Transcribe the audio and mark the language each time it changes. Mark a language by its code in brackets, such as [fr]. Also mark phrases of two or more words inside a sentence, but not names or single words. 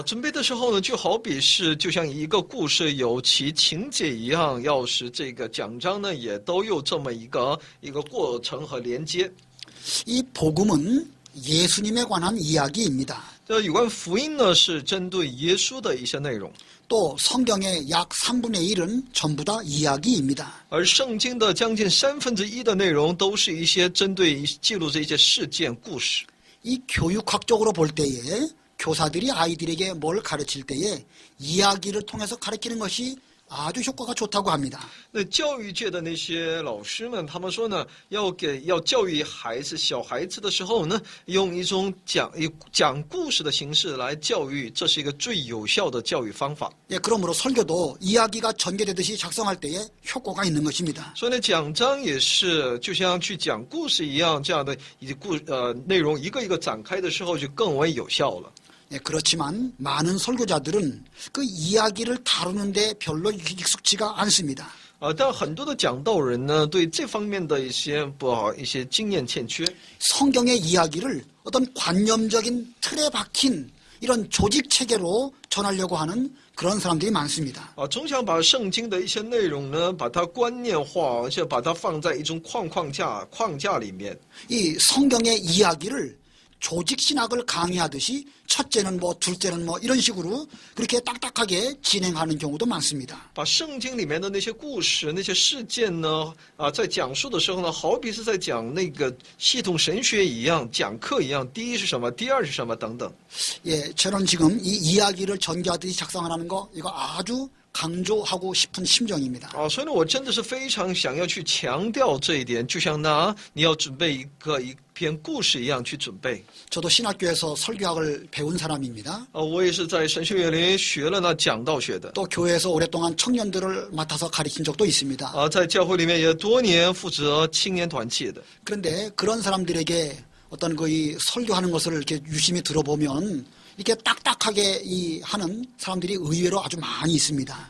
[zh] 准备的时候呢，就好比是就像一个故事有其情节一样，要使这个讲章呢也都有这么一个过程和连接。 [ko] 이 복음은 예수님에 관한 이야기입니다. [zh] 有关福音呢，是针对耶稣的一些内容， [ko] 또 성경의 약 3분의 1은 전부 다 이야기입니다. [zh] 而圣经的将近1/3的内容都是一些针对记录这一些事件故事。 [ko] 이 교육학적으로 볼 때에 교사들이 아이들에게 뭘 가르칠 때에 이야기를 통해서 가르치는 것이 아주 효과가 좋다고 합니다. [zh] 那教育界的那些老师们，他们说呢，要教育小孩子的时候呢，用一种讲故事的形式来教育，这是一个最有效的教育方法。 [ko] 예, 그러므로 설교도 이야기가 전개되듯이 작성할 때에 효과가 있는 것입니다. [zh] 所以呢，讲章也是就像去讲故事一样，这样的内容一个一个展开的时候，就更为有效了。 [ko] 예, 그렇지만 많은 설교자들은 그 이야기를 다루는데 별로 익숙지가 않습니다. [zh] 但很多的讲道人呢，对这方面的一些经验欠缺。 [ko] 성경의 이야기를 어떤 관념적인 틀에 박힌 이런 조직 체계로 전하려고 하는 그런 사람들이 많습니다. [zh] 总想把圣经的一些内容呢，把它观念化，而且把它放在一种框架里面。 [ko] 이 성경의 이야기를 조직 신학을 강의하듯이 첫째는 뭐 둘째는 뭐 이런 식으로 그렇게 딱딱하게 진행하는 경우도 많습니다. [zh] 把圣经里面的那些故事、那些事件呢，在讲述的时候呢，好比是在讲那个系统神学一样，讲课一样，第一是什么，第二是什么等等。 [ko] 예, 저는 지금 이 이야기를 전개하듯이 작성하라는 거 이거 아주 강조하고 싶은 심정입니다. [zh] 所以呢，我真的是非常想要去强调这一点，就像你要准备一篇故事一样去准备。 [ko] 저도 신학교에서 설교학을 배운 사람입니다. [zh] 我也是在神学院里学了讲道学的。 [ko] 또 교회에서 오랫동안 청년들을 맡아서 가르친 적도 있습니다. [zh] 在教会里面也多年负责青年团契的。 [ko] 그런데 그런 사람들에게 어떤 이 설교하는 것을 이렇게 유심히 들어보면 이렇게 딱딱하게 하는 사람들이 의외로 아주 많이 있습니다.